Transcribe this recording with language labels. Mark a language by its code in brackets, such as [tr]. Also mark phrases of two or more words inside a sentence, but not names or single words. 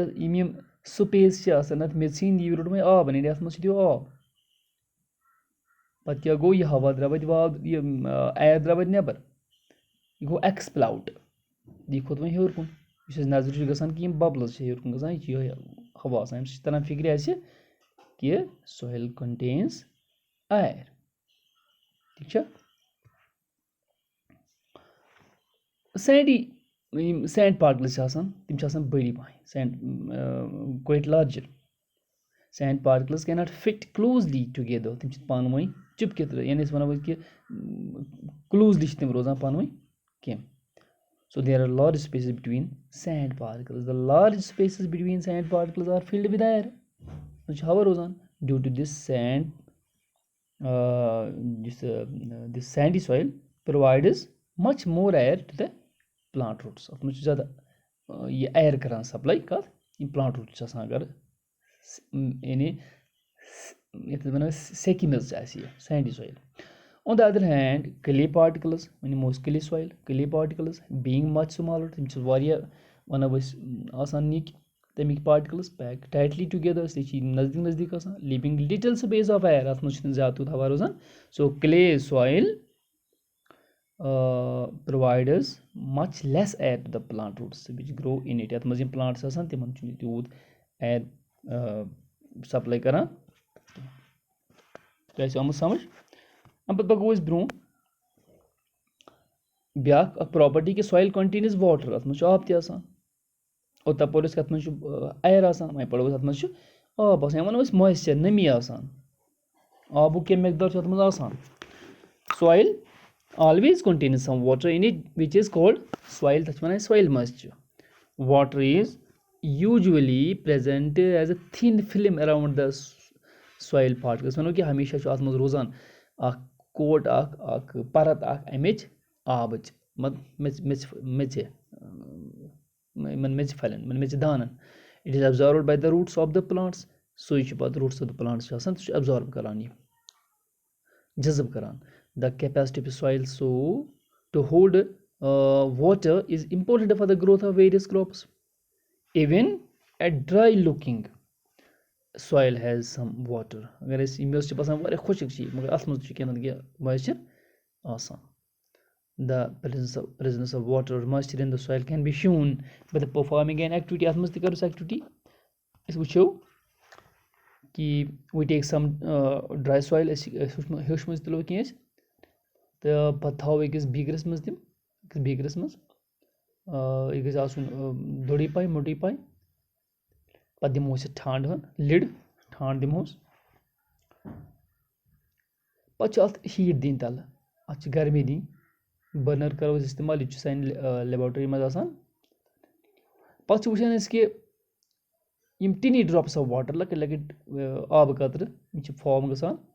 [ks] یِم سپیس چھِ آسان اَتھ میٚژِ ہِنٛدۍ یہِ روٚٹ وۄنۍ آب یعنی اَتھ منٛز چھُ دِیو آب پَتہٕ کیاہ گوٚو یہِ ہوا درٛاو اَتہِ یہِ اَیر درٛاو اَتہِ نٮ۪بر یہِ گوٚو ایٚکٕسپلاوُٹ یہِ کھوٚت وۄنۍ ہیوٚر کُن یُس اَسہِ نظرِ چھُ گژھان کہِ یِم ببلٕز چھِ ہیوٚر کُن گژھان یہِ چھُ یِہوے ہوا آسان اَمہِ سۭتۍ چھِ تران فِکرِ اَسہِ کہِ [en] soil contains air. [ks] ٹھیٖک چھا. سینڈی یِم [en] sand particles [ks] چھِ آسان تِم چھِ آسان بٔڑی پَہم [en] sand quite larger. sand particles can not fit closely together. [ks] تِم چھِ پانہٕ ؤنۍ چِپکِتھ یعنی أسۍ وَنو کہِ کلوزلی چھِ تِم روزان پانہٕ ؤنۍ کینٛہہ. [en] So there are large spaces between sand particles. The large spaces between sand particles are filled with air. [ks] تِم چھِ ہوا روزان [en] due to this sand. This sandy soil provides much more air to the plant roots. [ks] اَتھ منٛز چھُ زیادٕ یہِ اَیر کران سپلاے کَتھ یِم [en] plant root [ks] چھِ آسان اگر یعنی یَتھ أسۍ وَنو سیٚکہِ میٚژ آسہِ یہِ [en] sandy soil. On the other hand, clay particles [ks] وۄنۍ نِمو أسۍ [en] clay soil. clay particles being much smaller [ks] تِم چھِ واریاہ وَنو أسۍ آسان نِکۍ تَمِکۍ [en] particles pack tightly together [ur] اس لیے [ks] چھِ یِم نزدیٖک نزدیٖک آسان [en] leaving little space of air. [ks] اَتھ منٛز چھُنہٕ زیادٕ تیوٗت ہوا روزان. [en] So clay soil provides much less air to the plant roots which grow in it. [ks] یَتھ منٛز یِم plants آسان تِمن چھُنہٕ تیوٗت air سپلاے کران. تۄہہِ آسہِ آمُت سمجھ. اَمہِ پَتہٕ پَکو أسۍ برونٛہہ. بیٛاکھ اَکھ پرٛاپرٹی کہِ [en] soil contains water [ks] اَتھ منٛز چھُ آب تہِ آسان اوٚتام پوٚر أسۍ کَتھ منٛز چھُ اَیر آسان وۄنۍ پَرو أسۍ اَتھ منٛز چھُ آب آسان یا وَنو أسۍ مویسچَر نمی آسان آبُک کیٚنٛہہ مٮ۪قدار چھُ اَتھ منٛز آسان [en] soil always contains some water in it which is called soil [ks] تَتھ چھِ وَنان [en] soil moisture water is usually present as a thin film around the soil particles [ks] أسۍ وَنو کہِ ہمیشہ چھُ اَتھ منٛز روزان اَکھ کوٹ اَکھ پَرت اَکھ اَمِچ آبٕچ میٚژِ یِمن میٚژِ پھلٮ۪ن یِمن میٚژِ دانن [en] it is absorbed by the roots of the plants [ks] سُے چھُ پَتہٕ [en] roots of the plants [ks] چھُ آسان سُہ چھُ ایبزارٕب کران یہِ جذب کران [en] the capacity of soil so to hold water is important for the growth of various crops even at dry looking soil has some water [ks] اگر أسۍ مےٚ چھِ باسان واریاہ خۄشک چھِ یہِ مگر اَتھ منٛز تہِ چھُ کینٛہہ نتہٕ کینٛہہ مویسچر آسان [en] the presence of water or moisture in the soil can be shown by the performing an activity [ks] اَتھ منٛز تہِ کَرو أسۍ activity أسۍ وٕچھو کہِ [en] we take some dry soil [ks] أسۍ ہیوٚچھ منٛز تُلو کینٛہہ أسۍ تہٕ پَتہٕ تھاوو أکِس بیٖگرَس منٛز تِم أکِس بیٖگرَس منٛز یہِ گژھِ آسُن دوٚرٕے پَے موٚٹٕے پَے پَتہٕ دِمو أسۍ ٹھانٛڈ لِڈ ٹھانٛڈ دِمہوس پَتہٕ چھِ اَتھ ہیٖٹ دِنۍ تَلہٕ اَتھ چھِ گرمی دِنۍ بٔرنر کَرو أسۍ اِستعمال یہِ تہِ چھُ سانہِ لیبارٹری منٛز آسان پَتہٕ چھِ وٕچھان أسۍ کہِ یِم [en] tiny drops of water [ks] لۄکٕٹۍ لۄکٕٹۍ آبہٕ قطرٕ یِم چھِ فارم گژھان